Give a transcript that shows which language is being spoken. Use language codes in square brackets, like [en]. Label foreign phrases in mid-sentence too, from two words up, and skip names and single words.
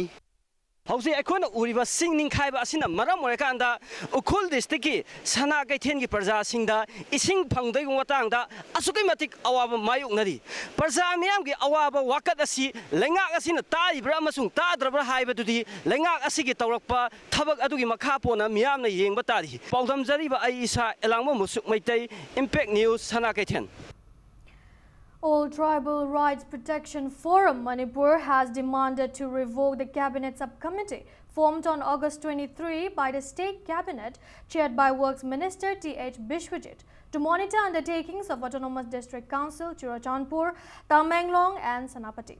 [mni] ꯍꯧꯖꯤꯛ ꯑꯩꯈꯣꯏꯅ ꯎꯔꯤꯕ ꯁꯤꯡ ꯅꯤꯡꯈꯥꯏꯕ ꯑꯁꯤꯅ ꯃꯔꯝ ꯑꯣꯏꯔꯀꯥꯟꯗ ꯎꯈ꯭ꯔꯨꯜ ꯗꯤꯁꯇ꯭ꯔꯤꯛꯀꯤ ꯁꯅꯥ ꯀꯩꯊꯦꯜꯒꯤ ꯄ꯭ꯔꯖꯥꯁꯤꯡꯗ ꯏꯁꯤꯡ ꯐꯪꯗꯕꯒꯤ ꯃꯇꯥꯡꯗ ꯑꯁꯨꯛꯀꯤ ꯃꯇꯤꯛ ꯑꯋꯥꯕ ꯃꯥꯌꯣꯛꯅꯔꯤ ꯄ꯭ꯔꯖꯥ ꯃꯤꯌꯥꯝꯒꯤ ꯑꯋꯥꯕ ꯋꯥꯀꯠ ꯑꯁꯤ ꯂꯩꯉꯥꯛ ꯑꯁꯤꯅ ꯇꯥꯔꯤꯕ꯭ꯔꯥ ꯑꯃꯁꯨꯡ ꯇꯥꯗ꯭ꯔꯕ꯭ꯔꯥ ꯍꯥꯏꯕꯗꯨꯗꯤ ꯂꯩꯉꯥꯛ ꯑꯁꯤꯒꯤ ꯇꯧꯔꯛꯄ ꯊꯕꯛ ꯑꯗꯨꯒꯤ ꯃꯈꯥ ꯄꯣꯟꯅ ꯃꯤꯌꯥꯝꯅ ꯌꯦꯡꯕ ꯇꯥꯔꯤ ꯄꯥꯎꯗꯝꯖꯔꯤꯕ ꯑꯩ ꯏꯁꯥ ꯑꯦꯂꯥꯡꯕ ꯃꯨꯁꯨꯛ ꯃꯩꯇꯩ ꯏꯝꯄꯦꯛ ꯅ꯭ꯌꯨꯁ ꯁꯅꯥ ꯀꯩꯊꯦꯜ [en] All Tribal Rights Protection Forum Manipur has demanded to revoke the Cabinet Subcommittee formed on August 23 by the State Cabinet, chaired by Works Minister T.H. Bishwajit, to monitor undertakings of Autonomous District Council Churachandpur, Tamenglong and Senapati.